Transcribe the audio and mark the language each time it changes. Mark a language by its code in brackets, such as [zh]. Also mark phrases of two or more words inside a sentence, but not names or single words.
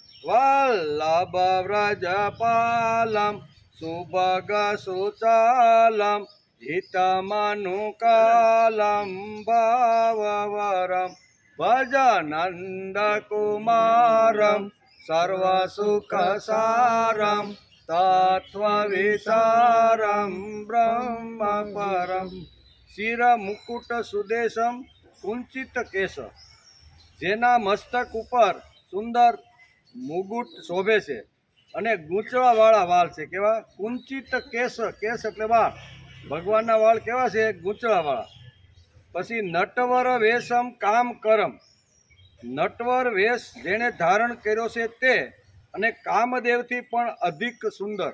[sa] वल्लभव्रजपालं सुभगसुचालं हितमनुकालं भाववरं भजनन्दकुमारं सर्वसुखसारं तत्त्वविचारं ब्रह्मपरं। शिरमुकुटसुदेशं कुंचित केश, [gu] જેના મસ્તક ઉપર સુંદર મુગુટ શોભે છે અને ગૂંચવાવાળા વાળ છે। કેવા? [sa] કુંચિત કેશ, [gu] કેશ એટલે વાળ। ભગવાનના વાળ કેવા છે? ગૂંચવાવાળા। પછી [sa] નટવર વેશમ કામ કરમ, [gu] નટવર વેશ જેણે ધારણ કર્યો છે તે અને કામદેવથી પણ અધિક સુંદર।